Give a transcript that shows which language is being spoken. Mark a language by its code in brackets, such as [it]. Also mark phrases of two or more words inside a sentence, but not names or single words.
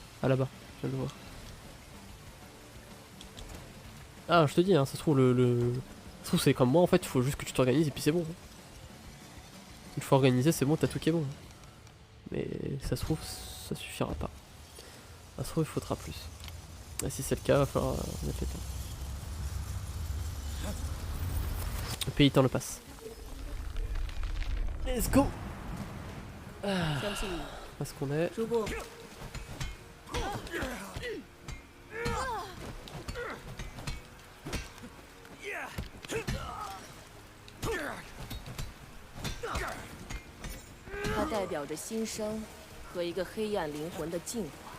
[fr] Ah là-bas, je viens de le voir. Ah je te dis, hein, ça se trouve ça se trouve c'est comme moi en fait, il faut juste que tu t'organises et puis c'est bon. Une fois organisé c'est bon, t'as tout qui est bon. Mais ça se trouve ça suffira pas. Ça se trouve il faudra plus. Et si c'est le cas, il va falloir mettre les temps. Le pays temps le passe. [en] Let's go. [fr] Où est-ce qu'on est? [zh] 它代表着新生和一个黑暗灵魂的进化。